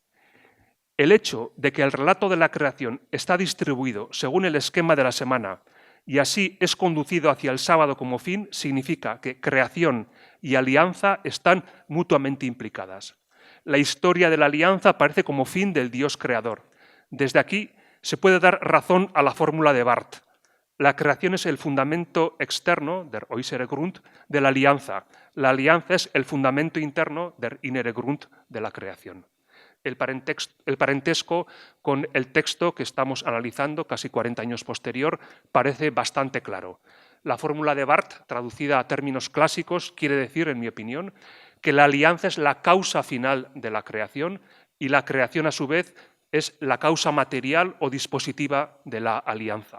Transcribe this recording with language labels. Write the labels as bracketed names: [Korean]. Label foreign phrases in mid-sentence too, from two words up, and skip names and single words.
[Spanish] El hecho de que el relato de la creación está distribuido según el esquema de la semana y así es conducido hacia el sábado como fin, significa que creación y alianza están mutuamente implicadas. La historia de la alianza aparece como fin del Dios creador. Desde aquí se puede dar razón a la fórmula de Barth. La creación es el fundamento externo, [German] der äußere Grund, [Spanish] de la alianza. La alianza es el fundamento interno, [German] der innere Grund, [Spanish] de la creación. El parentesco con el texto que estamos analizando, casi 40 años posterior, parece bastante claro. La fórmula de Barth, traducida a términos clásicos, quiere decir, en mi opinión, que la alianza es la causa final de la creación y la creación, a su vez, es la causa material o dispositiva de la alianza.